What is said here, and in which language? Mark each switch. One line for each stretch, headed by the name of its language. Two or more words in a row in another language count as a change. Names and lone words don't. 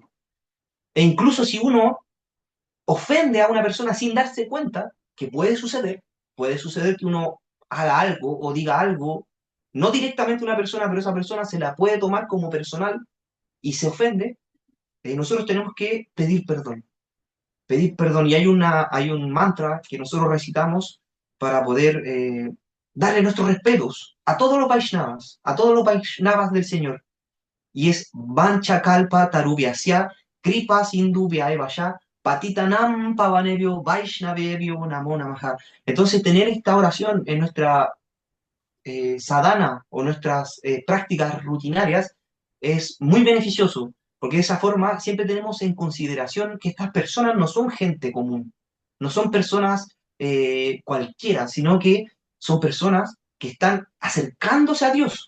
Spanish: E incluso si uno ofende a una persona sin darse cuenta, que puede suceder que uno haga algo o diga algo, no directamente a una persona, pero esa persona se la puede tomar como personal y se ofende, nosotros tenemos que pedir perdón. Pedir perdón. Y hay un mantra que nosotros recitamos para poder darle nuestros respetos a todos los Vaishnavas del Señor. Y es
Sanskrit: Vancha Kalpa Tarubhyasya Kripa Sindhu Vyayavaya Patitanam Pavanebhyo Vaishnavebhyo Namo Namaha.
Spanish: Entonces, tener esta oración en nuestra sadhana o nuestras prácticas rutinarias es muy beneficioso, porque de esa forma siempre tenemos en consideración que estas personas no son gente común, no son personas cualquiera, sino que son personas que están acercándose a Dios.